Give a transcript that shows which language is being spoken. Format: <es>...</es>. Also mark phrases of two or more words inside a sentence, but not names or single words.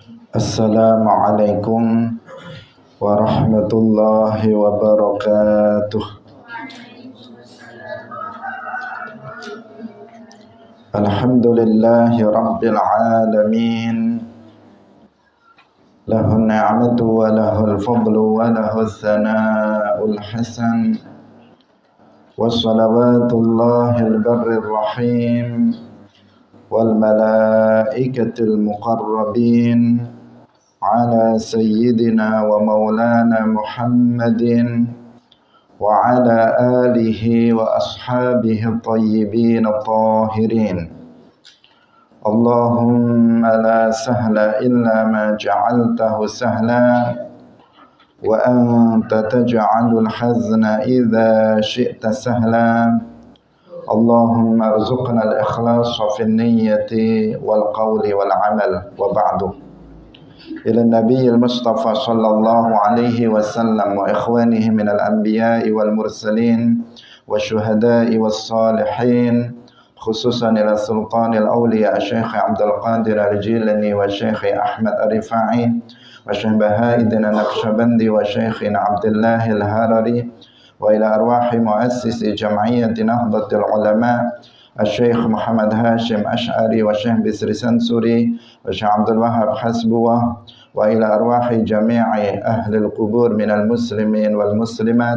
<ar>السلام عليكم ورحمة الله وبركاته. الحمد لله رب العالمين. له النعمة وله الفضل وله الثناء الحسن. وصلوات الله البر الرحيم والملائكة المقربين على سيدنا ومولانا محمد وعلى آله وأصحابه الطيبين الطاهرين. اللهم لا سهل إلا ما جعلته سهلا وأنت تجعل الحزن إذا شئت سهلا. اللهم ارزقنا الإخلاص في النية والقول والعمل وبعد. إلى النبي المصطفى صلى الله عليه وسلم وإخوانه من الأنبياء والمرسلين والشهداء والصالحين خصوصا إلى سلطان الأولياء الشيخ عبد القادر الجيلاني والشيخ أحمد الرفاعي والشيخ بهائدنا النقشبندي والشيخ عبد الله الهرري وإلى أرواح مؤسس جمعية نهضة العلماء الشيخ محمد هاشم أشعري والشيخ بسر سنسوري والشيخ عبد الوهاب حسبوة وإلى أرواح جميع أهل القبور من المسلمين والمسلمات.</ar>